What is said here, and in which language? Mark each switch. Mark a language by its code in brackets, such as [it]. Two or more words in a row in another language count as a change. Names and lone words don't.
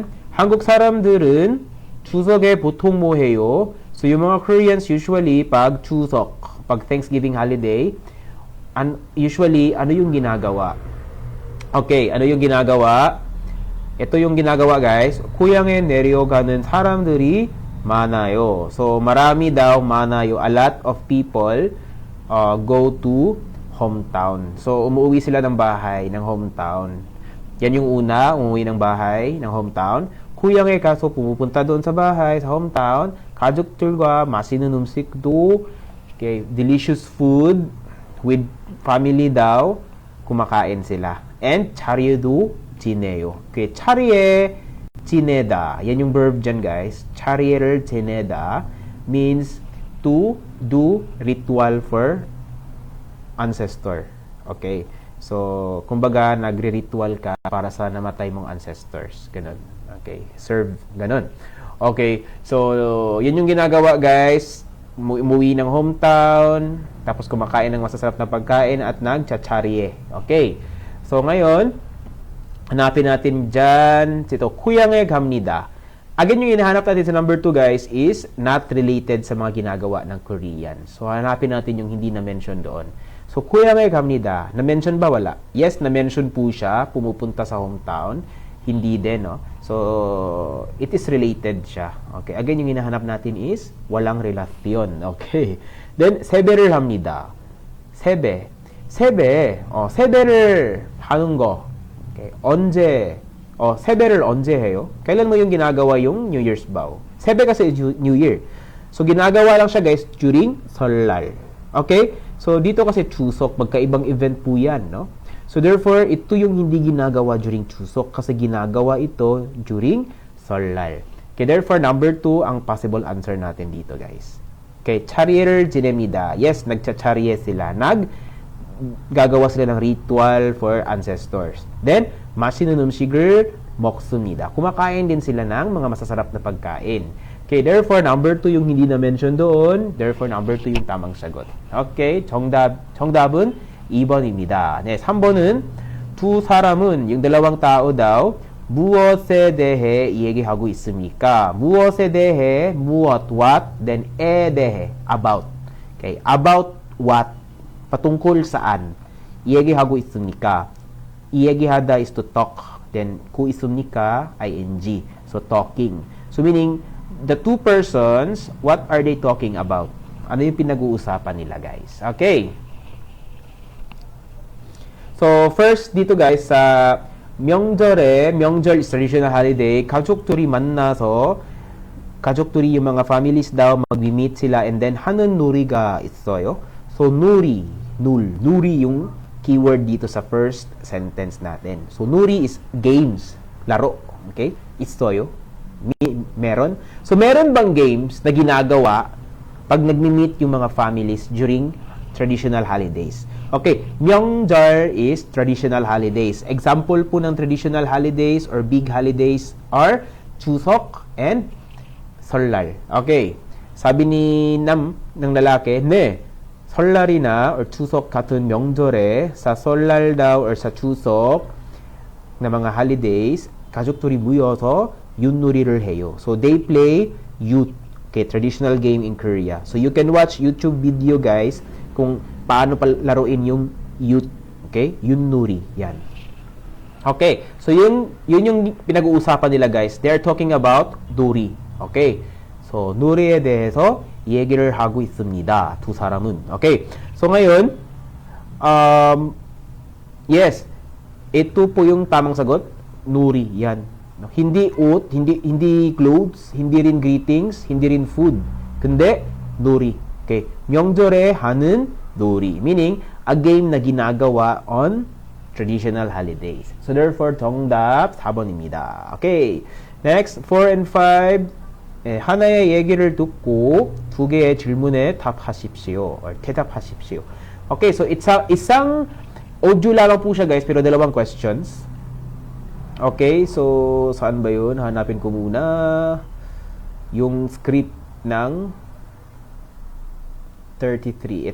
[ko] 한국 사람들은 추석에 보통 뭐 해요? [tl] So, yung mga Koreans usually, pag Chuseok, pag [en] Thanksgiving holiday, [tl] usually, ano yung ginagawa? Okay, ano yung ginagawa? Ito yung ginagawa, guys. [ko] 고향에 내려가는 사람들이 많아요. [tl] So, marami daw, [ko] 많아요. [en] A lot of people go to hometown. So, [tl] umuwi sila ng bahay, ng hometown. Yan yung una, umuwi ng bahay, ng hometown. [ko] 고향에 가서 [tl] pumupunta doon sa bahay, sa hometown. [ko] 가족들과 맛있는 음식도, [en] okay, delicious food with family daw, [tl] kumakain sila. [ko] And 자리에도 지내요. Okay, 자리에 지내다. [tl] Yan yung verb dyan, guys. [ko] 자리에를 지내다 [en] means to do ritual for ancestor. Okay. So, [tl] kumbaga, nagre-ritual ka para sa namatay mong ancestors. Ganun. Okay. Serve. Ganun. Okay. So, yan yung ginagawa, guys. Umuwi ng hometown, tapos kumakain ng masasarap na pagkain at nagchacharye. Okay. So, ngayon, hanapin natin dyan. Ito, [ko] 고향에 갑니다. [tl] Again, yung hinahanap natin sa number 2, guys, is [en] not related [tl] sa mga ginagawa ng Korean. So, hanapin natin yung hindi na-mention doon. So, [ko] 고향에 갑니다. [tl] Na-mention ba? Wala. Yes, na-mention po siya. Pumupunta sa hometown. Hindi din, no? So, [en] it is related [tl] siya. Okay. Again, yung hinahanap natin is walang relasyon. Okay. Then, [ko] 세배를 합니다. 세배. 세배. 세배를 하는 거. Okay. 언제? 세배를 언제 해요? [tl] Kailan mo yung ginagawa yung [en] New Year's vow? [tl] 세배 kasi [en] New Year. [tl] So, ginagawa lang siya, guys, during 설날. Okay? So, dito kasi Chuseok, magkaibang event po yan, no? So, therefore, ito yung hindi ginagawa during Chuseok kasi ginagawa ito during 설날. Okay, therefore, number 2 ang possible answer natin dito, guys. [ko] Okay, 자리를 지냅니다. [tl] Yes, nagchacharye sila. Gagawa sila ng [en] ritual for ancestors. [tl] Then, [ko] 맛있는 음식을 먹습니다. [tl] Kumakain din sila ng mga masasarap na pagkain. Okay, therefore, number 2 yung hindi na-mention doon. Therefore, number 2 yung tamang sagot. [ko] Okay, 정답은 2번입니다. 네, 3번은 두 사람은 [tl] yung dalawang tao daw [ko] 무엇에 대해 얘기하고 있습니까? 무엇에 대해 무엇, [en] what, then 에 대해, about. Okay, about what, [tl] patungkol saan, [ko] 얘기하고 있습니까? [en] 얘기하다 is to talk, then [ko] 고 있습니까, [en] ing, so talking. So meaning, the two persons, what are they talking about? [tl] Ano yung pinag-uusapan nila, guys? [en] Okay. So, first dito, guys, sa 명절 is traditional holiday, [ko] 가족들이 만나서, 가족들이 [tl] yung mga families daw, mag-meet sila, [en] and then [ko] 하는 놀이가 있어요. [tl] So, 놀이 yung keyword dito sa [en] first sentence [tl] natin. So, 놀이 [en] is games, [tl] laro. Okay? 있어요. Meron. So, meron bang games na ginagawa pag nagmi-meet yung mga families during traditional holidays? [en] Okay, 명절 is traditional holidays. Example po ng traditional holidays or big holidays are Chuseok and 설날. [tl] Okay, sabi ni ng lalaki, [ko] 네, 설날이나 or Chuseok 같은 명절에 [tl] sa 설날 daw or sa Chuseok na mga holidays, [ko] 가족들이 모여서 윷놀이를 해요. [en] So, they play 윷. Okay, traditional game in Korea. So, you can watch YouTube video, guys, [tl] kung paano laruin yung [en] 윷. Okay? 윷놀이. [tl] Yan. Okay. So, yun yung pinag-uusapan nila, guys. [en] They are talking about 놀이. Okay? So, [ko] 놀이에 대해서 얘기를 하고 있습니다. 두 사람은. [en] Okay? [tl] So, ngayon, yes, ito po yung tamang sagot. [ko] 놀이. Yan. [tl] Hindi 옷, hindi clothes, hindi rin greetings, hindi rin food. Kundi, [ko] 놀이. Okay? 명절에 하는 놀이. [en] Meaning, a game [tl] na ginagawa [en] on traditional holidays. So therefore, [ko] 정답 4번입니다. [en] Okay. Next, 4 and 5. [ko] 하나의 얘기를 듣고 두 개의 질문에 답하십시오. or 대답하십시오. [tl] Okay, so isang audio lamang po siya guys, pero dalawang questions. Okay, so saan ba yun? Hanapin ko muna yung script ng 33.